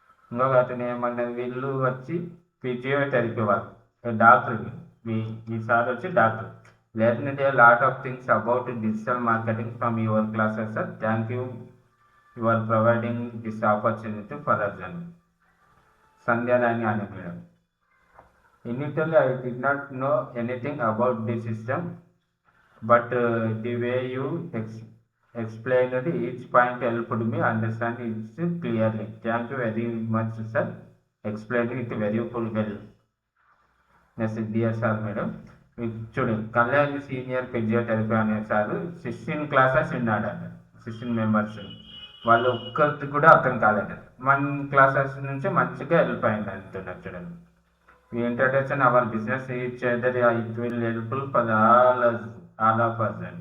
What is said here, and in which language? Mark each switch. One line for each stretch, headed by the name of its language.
Telugu: ఇంకొక అతను ఏమన్నది, వీళ్ళు వచ్చి ఫిజియోథెరపీ వాళ్ళు డాక్టర్. ఈ సార్ వచ్చి doctor.
English: Learned a lot of things about digital marketing from your classes sir. Thank you are providing this opportunity for us
Telugu: అని సంధ్యారాణి అని madam.
English: Initially, I did not know anything about the system, but the way you explained each point helped me understand it clearly. Thank you very much, sir. Explained it very well. Yes, dear sir, madam.
Telugu: చూడండి, Kalyan senior physiotherapy అనే sir 16 classes ఉన్నాడట. 16 members వాళ్ళు ఒక్కరికి కూడా అర్థం కాలేదు. 1 classes నుంచి మంచిగా హెల్ప్ అయింది అంటున్నారు. చూడండి,
English: we introduction our business each other, it will helpful for all of us.